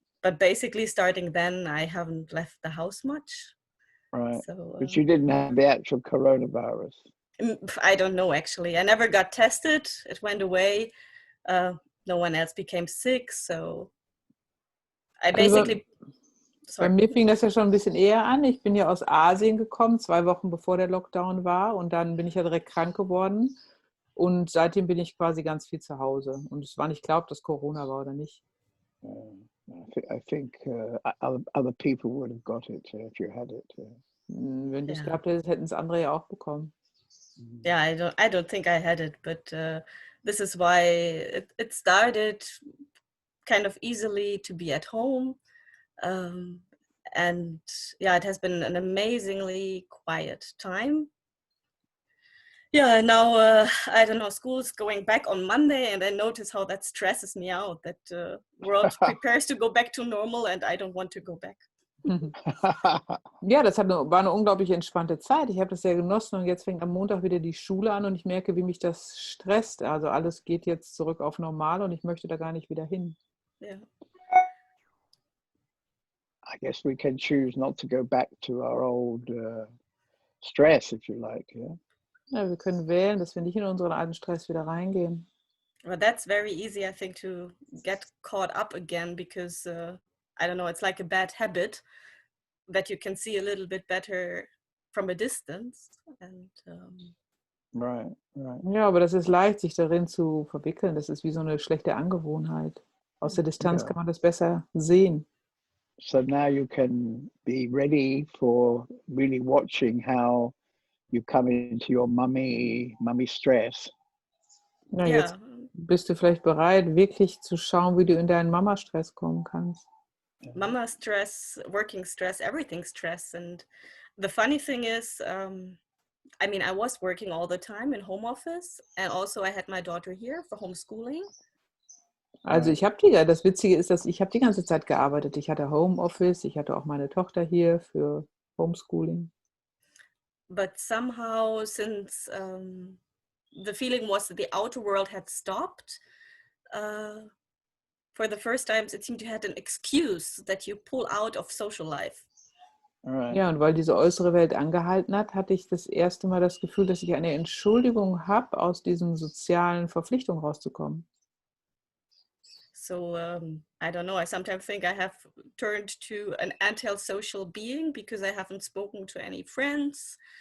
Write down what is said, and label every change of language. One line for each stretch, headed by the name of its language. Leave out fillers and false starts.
English: But basically starting then, I haven't left the house much. Right. So, But you didn't have the actual coronavirus. I don't know, actually. I never got tested. It went away. No one else became sick, so I basically...
German: Bei mir fing das ja schon ein bisschen eher an. Ich bin ja aus Asien gekommen, 2 Wochen bevor der Lockdown war. Und dann bin ich ja direkt krank geworden. Und seitdem bin ich quasi ganz viel zu Hause. Und es war nicht klar, ob das Corona war oder nicht.
English: I think other people would have got it if you had it.
German: Wenn du es gehabt hättest, hätten es andere ja auch bekommen.
English: Yeah, I don't think I had it, but this is why it started kind of easily to be at home. And yeah, it has been an amazingly quiet time. Yeah, now I don't know, school's going back on Monday, and I notice how that stresses me out, that world prepares to go back to normal and I don't want to go back.
German: Ja, war eine unglaublich entspannte Zeit. Ich habe das sehr genossen und jetzt fängt am Montag wieder die Schule an und ich merke, wie mich das stresst. Also alles geht jetzt zurück auf normal und ich möchte da gar nicht wieder hin.
English: Yeah. I guess we can choose not to go back to our old stress, if you like. Yeah.
German: Ja, wir können wählen, dass wir nicht in unseren alten Stress wieder reingehen.
English: Well, that's very easy, I think, to get caught up again because, I don't know, it's like a bad habit that you can see a little bit better from a distance. And, Right.
German: Ja, aber das ist leicht, sich darin zu verwickeln. Das ist wie so eine schlechte Angewohnheit. Aus der Distanz kann man das besser sehen.
English: So now you can be ready for really watching how you come into your mummy stress.
German: Ja, jetzt bist du vielleicht bereit, wirklich zu schauen, wie du in deinen Mama-Stress kommen kannst.
English: Mama stress, working stress, everything stress. And the funny thing is, I mean, I was working all the time in home office and also I had my daughter here for homeschooling.
German: Also das Witzige ist, dass ich habe die ganze Zeit gearbeitet. Ich hatte Homeoffice, ich hatte auch meine Tochter hier für Homeschooling.
English: But somehow, since the feeling was that the outer world had stopped, for the first time it seemed you had an excuse that you pull out of social life. Right.
German: Ja, und weil diese äußere Welt angehalten hat, hatte ich das erste Mal das Gefühl, dass ich eine Entschuldigung habe, aus diesen sozialen Verpflichtungen rauszukommen.
English: So I don't know, I sometimes think I have turned to an antisocial being because I haven't spoken to any friends.